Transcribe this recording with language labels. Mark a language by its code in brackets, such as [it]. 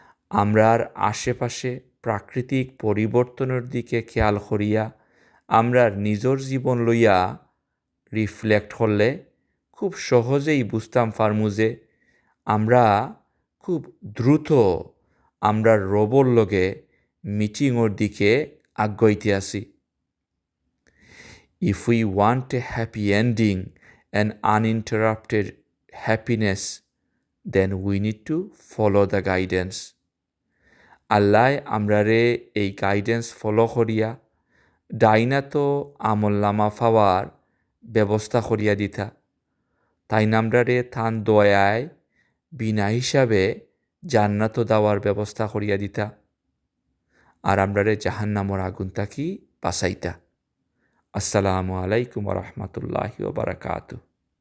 [syl] আমরার আশেপাশে প্রাকৃতিক পরিবর্তনের দিকে খেয়াল করিয়া আমরার নিজের জীবন লইয়া রিফ্লেক্ট করলে খুব সহজেই বুঝতাম পারমু যে আমরা খুব দ্রুত আমরার রবর লগে মিটিংয়ের দিকে আগাইতে আছি। [en] If we want a happy ending and uninterrupted happiness, then we need to follow the guidance. [syl] আল্লাহ আমরারে এই গাইডেন্স ফলো করিয়া ডাইনাতো আমলনামা পাওয়ার ব্যবস্থা করিয়া দিতা। তাই আমরারে থান দয়ায় বিনা হিসাবে জান্নাত দেওয়ার ব্যবস্থা করিয়া দিতা, আর আমরারে জাহান্নামর আগুন তাকি বাঁচাইতা। [ar] আসসালামু আলাইকুম ওয়া রাহমাতুল্লাহি ওয়া বারাকাতুহু।